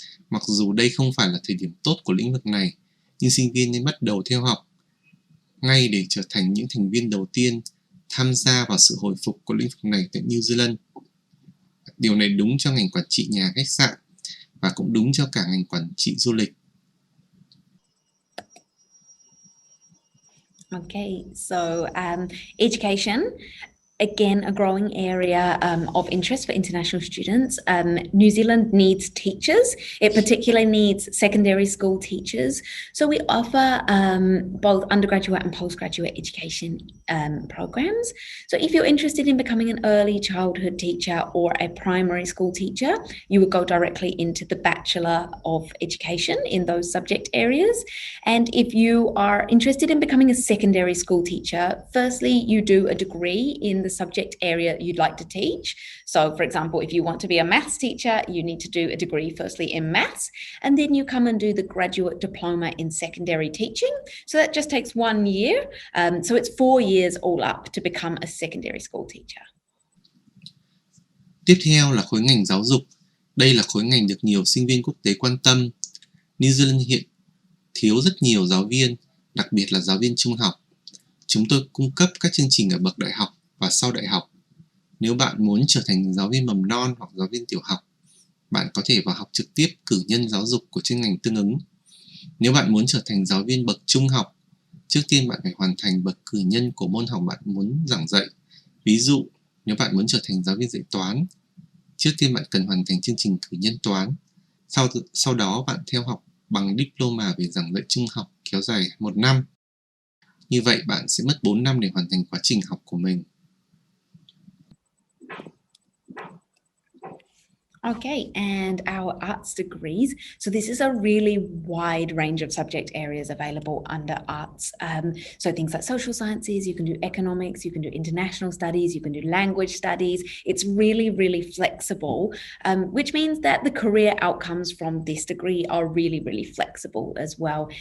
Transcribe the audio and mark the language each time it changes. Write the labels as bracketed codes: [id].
[vi] Mặc dù đây không phải là thời điểm tốt của lĩnh vực này, nhưng sinh viên nên bắt đầu theo học ngay để trở thành những thành viên đầu tiên tham gia vào sự hồi phục của lĩnh vực này tại New Zealand. Điều này đúng cho ngành quản trị nhà khách sạn và cũng đúng cho cả ngành quản trị du lịch. [en] Okay, so education, again, a growing area of interest for international students. New Zealand needs teachers. It particularly needs secondary school teachers. So we offer both undergraduate and postgraduate education programs. So if you're interested in becoming an early childhood teacher or a primary school teacher, you would go directly into the Bachelor of Education in those subject areas. And if you are interested in becoming a secondary school teacher, firstly, you do a degree in the subject area you'd like to teach. So for example, if you want to be a maths teacher, you need to do a degree firstly in maths, and then you come and do the graduate diploma in secondary teaching. So that just takes 1 year. So it's 4 years all up to become a secondary school teacher. [vi] Tiếp theo là khối ngành giáo dục. Đây là khối ngành được nhiều sinh viên quốc tế quan tâm. New Zealand hiện thiếu rất nhiều giáo viên, đặc biệt là giáo viên trung học. Chúng tôi cung cấp các chương trình ở bậc đại học và sau đại học. Nếu bạn muốn trở thành giáo viên mầm non hoặc giáo viên tiểu học, bạn có thể vào học trực tiếp cử nhân giáo dục của chuyên ngành tương ứng. Nếu bạn muốn trở thành giáo viên bậc trung học, trước tiên bạn phải hoàn thành bậc cử nhân của môn học bạn muốn giảng dạy. Ví dụ, nếu bạn muốn trở thành giáo viên dạy toán, trước tiên bạn cần hoàn thành chương trình cử nhân toán. Sau đó bạn theo học bằng diploma về giảng dạy trung học kéo dài 1 năm. Như vậy bạn sẽ mất 4 năm để hoàn thành quá trình học của mình. [en] Okay, and our arts degrees. So this is a really wide range of subject areas available under arts. So things like social sciences, you can do economics, you can do international studies, you can do language studies. It's really, really flexible, which means that the career outcomes from this degree are really, really flexible as well.